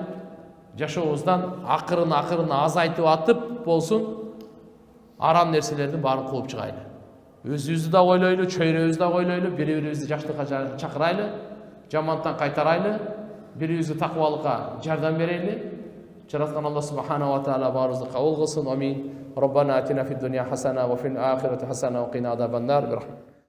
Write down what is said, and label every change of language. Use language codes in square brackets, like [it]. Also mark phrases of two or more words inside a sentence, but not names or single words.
[ky] Жашообуздан акырын азайтып атып болсун, арам нерселердин баарын кууп чыгайлы. Өзүбүздү да ойлойлу, чөйрөбүздү да ойлойлу, бири-бирибизди жакшылыкка чакырайлы, жамандыктан кайтарайлы, бири-бирибизге такыбалыкка жардам берели. Жараткан Алла [ar] سبحانه وتعالى [ky] баарыбызды кабыл кылсын. Амин. [ar] ربنا آتنا في الدنيا حسنة وفي الآخرة حسنة وقنا عذاب النار.